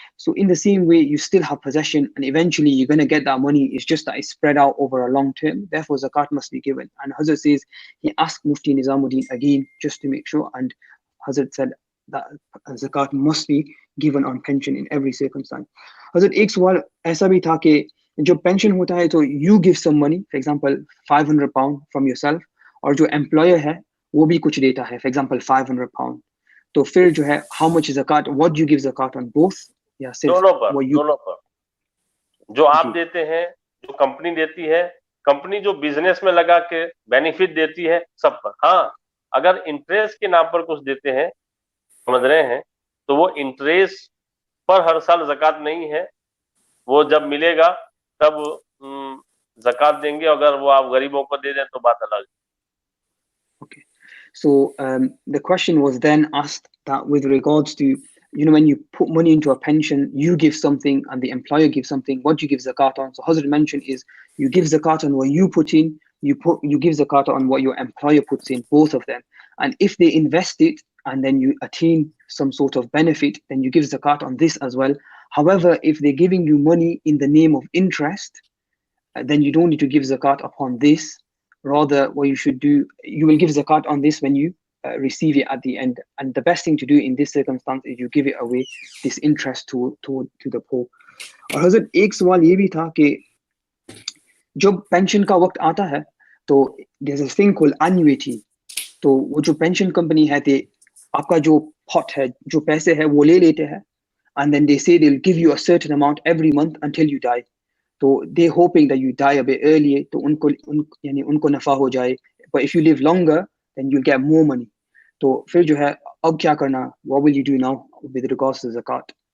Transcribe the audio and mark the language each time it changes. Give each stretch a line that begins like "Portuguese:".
English: So in the same way, you still have possession, and eventually you're going to get that money. It's just that it's spread out over a long term. Therefore, zakat must be given. And Hazrat says, he asked Mufti Nizamuddin again, just to make sure. And Hazrat said that zakat must be given on pension in every circumstance.
Urdu: Hazrat, ایک سوال ایسا بھی تھا کہ جو pension ہوتا ہے تو
English: you give some money, for example 500 pound from yourself,
Urdu: اور جو امپلائر ہے وہ بھی کچھ دیتا ہے،
English: for example 500 pound,
Urdu: تو پھر جو ہے
English: how much زکات، what you give زکات on both,
Urdu: یا صرف دونوں پر، وہ یو؟ دونوں پر، جو آپ جی دیتے ہیں، جو کمپنی دیتی ہے، کمپنی جو بزنس میں لگا کے بینیفٹ دیتی ہے، سب پر۔ ہاں اگر انٹریسٹ کے نام پر کچھ دیتے ہیں، سمجھ رہے ہیں، تو وہ انٹریسٹ پر ہر سال زکات نہیں ہے، وہ جب ملے گا تب زکات دیں گے، اگر وہ آپ غریبوں کو دے دیں تو بات الگ ہے۔
English: Okay. So the question was then asked that with regards to, when you put money into a pension, you give something and the employer gives something, what do you give zakat on? So Hazrat mentioned is you give zakat on what you put in, you give zakat on what your employer puts in, both of them. And if they invest it and then you attain some sort of benefit, then you give zakat on this as well. However, if they're giving you money in the name of interest, then you don't need to give zakat upon this. Rather, what you should do, you will give zakat on this when you receive it at the end. And the best thing to do in this circumstance is you give it away, this interest to the poor.
Urdu: اور حضرت ایک سوال یہ بھی تھا کہ جب pension کا وقت آتا ہے تو
English: there's a thing called annuity.
Urdu: تو وہ جو پینشن کمپنی ہے آپ کا جو پاٹ ہے، جو پیسے ہے وہ لے لیتے ہیں،
English: and then they say they'll give you a certain amount every month until you die. تو they hoping that you die a bit early
Urdu: تو ان کو نفع ہو جائے.
English: But if you live longer then you'll get more money.
Urdu: تو پھر جو ہے اب کیا کرنا؟
English: What will you do now with regards to zakat?